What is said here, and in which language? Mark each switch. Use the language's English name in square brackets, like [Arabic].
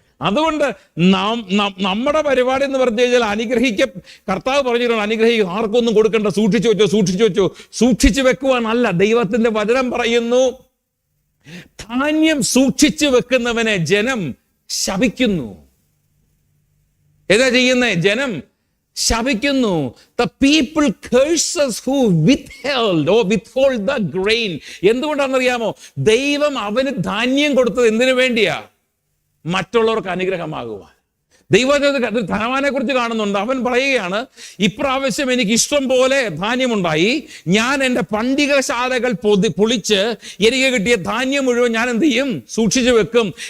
[Malayalam] അതുകൊണ്ട് നമ്മുടെ പരിപാടി എന്ന് പറഞ്ഞു കഴിഞ്ഞാൽ കർത്താവ് പറഞ്ഞിട്ടുണ്ട്, അനുഗ്രഹിക്കും, ആർക്കൊന്നും കൊടുക്കണ്ട, സൂക്ഷിച്ചു വെച്ചോ. സൂക്ഷിച്ചു വെക്കുവാനല്ല, ദൈവത്തിന്റെ വചനം പറയുന്നു, ധാന്യം സൂക്ഷിച്ചു വെക്കുന്നവനെ ജനം ശപിക്കുന്നു. ഏതാ ചെയ്യുന്നേ? ജനം ശപിക്കുന്നു. [English] The people curses who withheld or withhold the grain. [Malayalam] എന്തുകൊണ്ടാണെന്നറിയാമോ? ദൈവം അവന് ധാന്യം കൊടുത്തത് എന്തിനു വേണ്ടിയാ? മറ്റുള്ളവർക്ക് അനുഗ്രഹമാകുവാൻ. ദൈവത്തിന് ധനവാനെ കുറിച്ച് കാണുന്നുണ്ട്. അവൻ പറയുകയാണ്, ഇപ്രാവശ്യം എനിക്ക് ഇഷ്ടം പോലെ ധാന്യമുണ്ടായി, ഞാൻ എൻ്റെ പണ്ടികശാലകൾ പൊളിച്ച് എനിക്ക് കിട്ടിയ ധാന്യം മുഴുവൻ ഞാൻ എന്ത് ചെയ്യും? സൂക്ഷിച്ചു വെക്കും.